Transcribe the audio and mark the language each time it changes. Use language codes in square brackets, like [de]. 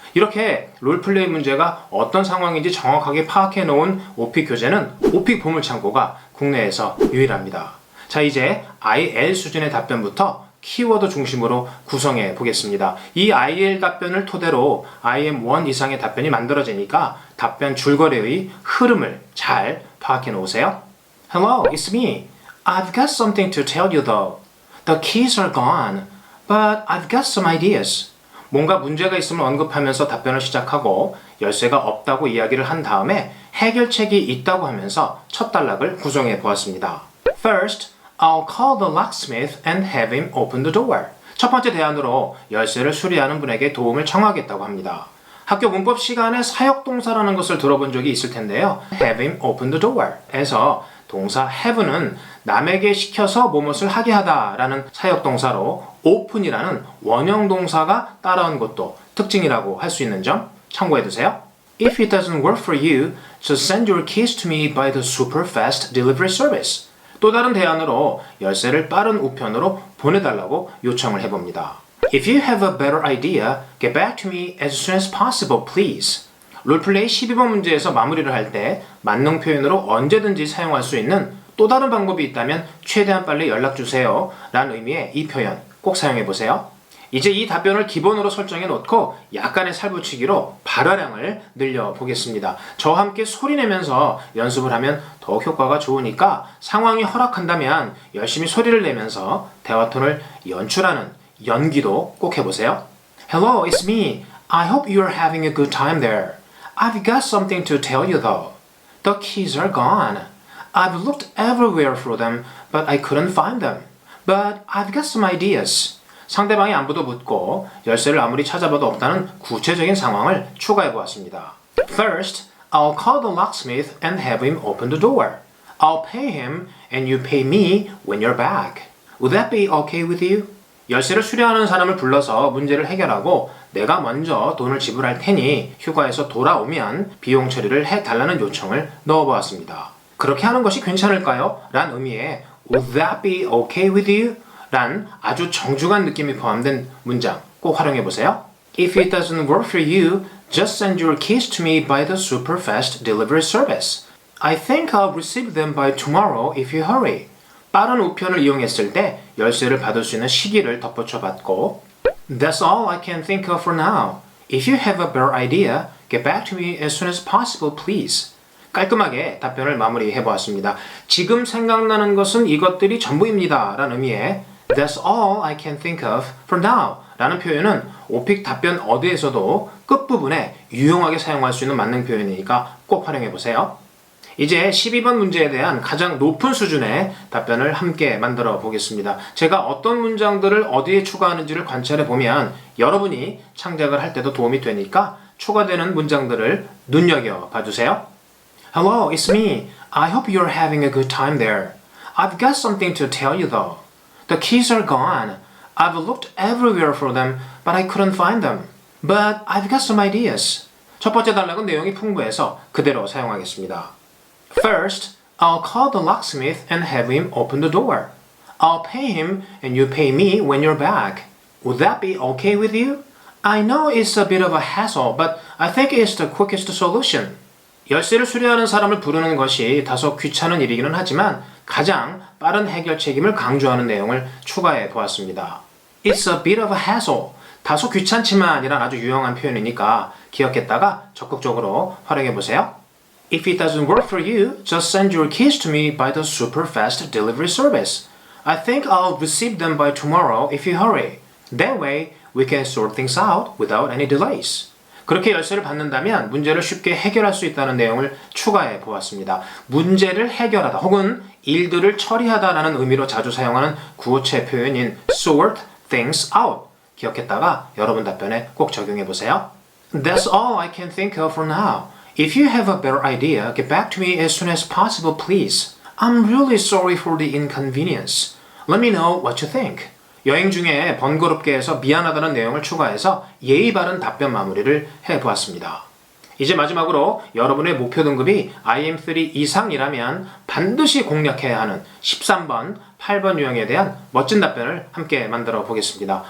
[ko] 이렇게 롤플레이 문제가 어떤 상황인지 정확하게 파악해 놓은 오픽 교재는 오픽 보물창고가 국내에서 유일합니다. 자, 이제 IL 수준의 답변부터 키워드 중심으로 구성해 보겠습니다. 이 IL 답변을 토대로 IM1 이상의 답변이 만들어지니까 답변 줄거리의 흐름을 잘 파악해 놓으세요. [en] Hello, it's me. I've got something to tell you though. The keys are gone, but I've got some ideas. [ko] 뭔가 문제가 있음을 언급하면서 답변을 시작하고 열쇠가 없다고 이야기를 한 다음에 해결책이 있다고 하면서 첫 단락을 구성해 보았습니다. [en] First, I'll call the locksmith and have him open the door. [ko] 첫 번째 대안으로 열쇠를 수리하는 분에게 도움을 청하겠다고 합니다. 학교 문법 시간에 사역동사라는 것을 들어본 적이 있을 텐데요. [en] have him open the door [ko] 에서 동사 have는 남에게 시켜서 무엇을 하게 하다라는 사역동사로 open이라는 원형동사가 따라온 것도 특징이라고 할 수 있는 점 참고해두세요. [en] If it doesn't work for you, just send your keys to me by the super fast delivery service. [ko] 또 다른 대안으로 열쇠를 빠른 우편으로 보내달라고 요청을 해봅니다. [en] If you have a better idea, get back to me as soon as possible, please. [ko] 롤플레이 12번 문제에서 마무리를 할 때 만능 표현으로 언제든지 사용할 수 있는 또 다른 방법이 있다면 최대한 빨리 연락주세요 라는 의미의 이 표현 꼭 사용해보세요. 이제 이 답변을 기본으로 설정해 놓고 약간의 살붙이기로 발화량을 늘려보겠습니다. 저와 함께 소리내면서 연습을 하면 더욱 효과가 좋으니까 상황이 허락한다면 열심히 소리를 내면서 대화톤을 연출하는 연기도 꼭 해보세요. [en] Hello, it's me. I hope you're having a good time there. I've got something to tell you though. The keys are gone. I've looked everywhere for them, but I couldn't find them. But I've got some ideas. [ko] 상대방의 안부도 묻고 열쇠를 아무리 찾아봐도 없다는 구체적인 상황을 추가해 보았습니다. [en] First, I'll call the locksmith and have him open the door. I'll pay him and you pay me when you're back. Would that be okay with you? [ko] 열쇠를 수리하는 사람을 불러서 문제를 해결하고 내가 먼저 돈을 지불할 테니 휴가에서 돌아오면 비용 처리를 해달라는 요청을 넣어보았습니다. 그렇게 하는 것이 괜찮을까요? 란 의미의 [en] Would that be okay with you? [ko] 란 아주 정중한 느낌이 포함된 문장 꼭 활용해보세요. [en] If it doesn't work for you, just send your keys to me by the super fast delivery service. I think I'll receive them by tomorrow if you hurry. [ko] 빠른 우편을 이용했을 때 열쇠를 받을 수 있는 시기를 덧붙여 봤고 [en] That's all I can think of for now. If you have a better idea, get back to me as soon as possible, please. [ko] 깔끔하게 답변을 마무리해 보았습니다. 지금 생각나는 것은 이것들이 전부입니다. 라는 의미의 [en] That's all I can think of for now. [ko] 라는 표현은 오픽 답변 어디에서도 끝부분에 유용하게 사용할 수 있는 만능 표현이니까 꼭 활용해 보세요. 이제 12번 문제에 대한 가장 높은 수준의 답변을 함께 만들어 보겠습니다. 제가 어떤 문장들을 어디에 추가하는지를 관찰해 보면 여러분이 창작을 할 때도 도움이 되니까 추가되는 문장들을 눈여겨 봐주세요. [en] Hello, it's me. I hope you're having a good time there. I've got something to tell you though. The keys are gone. I've looked everywhere for them, but I couldn't find them. But I've got some ideas. [ko] 첫 번째 단락은 내용이 풍부해서 그대로 사용하겠습니다. [en] First, I'll call the locksmith and have him open the door. I'll pay him and you pay me when you're back. Would that be okay with you? I know it's a bit of a hassle, but I think it's the quickest solution. [ko] 열쇠를 수리하는 사람을 부르는 것이 다소 귀찮은 일이기는 하지만 가장 빠른 해결책임을 강조하는 내용을 추가해 보았습니다. [en] It's a bit of a hassle. [ko] 다소 귀찮지만 이란 아주 유용한 표현이니까 기억했다가 적극적으로 활용해 보세요. [en] If it doesn't work for you, just send your keys to me by the super fast delivery service. I think I'll receive them by tomorrow if you hurry. That way, we can sort things out without any delays. [ko] 그렇게 열쇠를 받는다면 문제를 쉽게 해결할 수 있다는 내용을 추가해 보았습니다. 문제를 해결하다 혹은 일들을 처리하다라는 의미로 자주 사용하는 구어체 표현인 [en] sort things out. [ko] 기억했다가 여러분 답변에 꼭 적용해 보세요. [en] That's all I can think of for now. If you have a better idea, get back to me as soon as possible, please. I'm really sorry for the inconvenience. Let me know what you think. [ko] 여행 중에 번거롭게 해서 미안하다는 내용을 추가해서 예의 바른 답변 마무리를 해보았습니다. 이제 마지막으로 여러분의 목표 등급이 IM3 이상이라면 반드시 공략해야 하는 13번, 8번 유형에 대한 멋진 답변을 함께 만들어 보겠습니다.